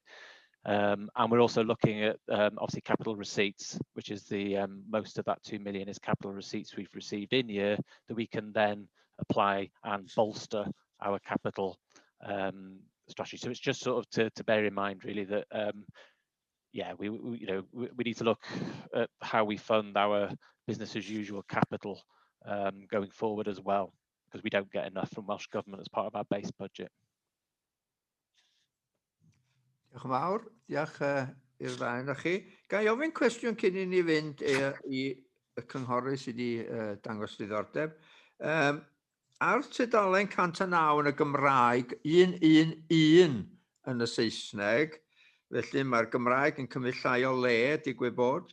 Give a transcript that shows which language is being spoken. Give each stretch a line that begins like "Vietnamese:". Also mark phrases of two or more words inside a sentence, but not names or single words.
English: And we're also looking at obviously capital receipts, which is the most of that 2 million is capital receipts we've received in year that we can then apply and bolster our capital strategy. So it's just sort of to bear in mind really that yeah, we need to look at how we fund our business as usual capital going forward as well, because we don't get enough from Welsh Government as part of our base budget.
Welsh: Diolch yn fawr, diolch i'r ddau o'ch chi. Ga I ofyn cwestiwn cyn I ni fynd I y cynghorydd sydd wedi dangos diddordeb. Ar tudalen 109 yn y Gymraeg, 111 yn y Saesneg, felly mae'r Gymraeg yn cymryd llai o le, digwydd bod.